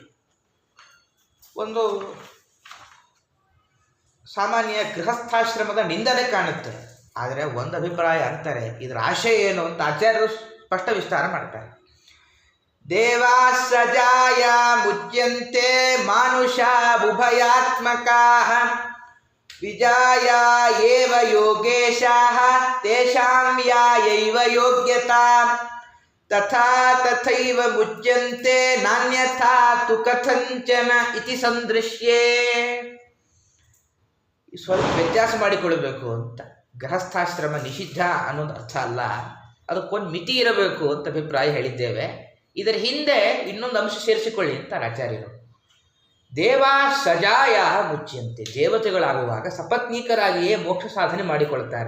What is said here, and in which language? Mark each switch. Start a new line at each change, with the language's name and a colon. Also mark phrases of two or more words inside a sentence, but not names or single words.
Kannada: ಒಂದು ಸಾಮಾನ್ಯ ಗೃಹಸ್ಥಾಶ್ರಮದ ನಿಂದನೆ ಕಾಣುತ್ತೆ. ಆದರೆ ಒಂದು ಅಭಿಪ್ರಾಯ ಅಂತಾರೆ, ಇದರ ಆಶಯ ಏನು ಅಂತ ಆಚಾರ್ಯರು ಸ್ಪಷ್ಟ ವಿಸ್ತಾರ ಮಾಡ್ತಾರೆ.
Sanskrit: ದೇವಾ ಸಜಾಯ ಮುಚ್ಯಂತೆ ಮಾನುಷ ಉಭಯಾತ್ಮಕಾ ವಿಜಾಯ ಏವ ಯೋಗೇಶಾಃ ತೇಷಾಂ ಯಾಯೈವ ಯೋಗ್ಯತಾ ತಥಾ ತಥೈವ ಮುಚ್ಯಂತೆ ನಾನ್ಯಥಾ ತು ಕಥಂಚನ ಇತಿ ಸಂದೃಶ್ಯೇ.
Kannada: ಸ್ವಲ್ಪ ವ್ಯತ್ಯಾಸ ಮಾಡಿಕೊಳ್ಬೇಕು ಅಂತ. ಗೃಹಸ್ಥಾಶ್ರಮ ನಿಷಿದ್ಧ ಅನ್ನೋದು ಅರ್ಥ ಅಲ್ಲ, ಅದಕ್ಕೊಂದು ಮಿತಿ ಇರಬೇಕು ಅಂತ ಅಭಿಪ್ರಾಯ ಹೇಳಿದ್ದೇವೆ. ಇದರ ಹಿಂದೆ ಇನ್ನೊಂದು ಅಂಶ ಸೇರಿಸಿಕೊಳ್ಳಿ ಅಂತಾರೆ ಆಚಾರ್ಯರು.
Sanskrit: ದೇವಾ ಸಜಾಯ ಮುಚ್ಚಿಯಂತೆ,
Kannada: ದೇವತೆಗಳಾಗುವಾಗ ಸಪತ್ನೀಕರಾಗಿಯೇ ಮೋಕ್ಷ ಸಾಧನೆ ಮಾಡಿಕೊಳ್ತಾರೆ.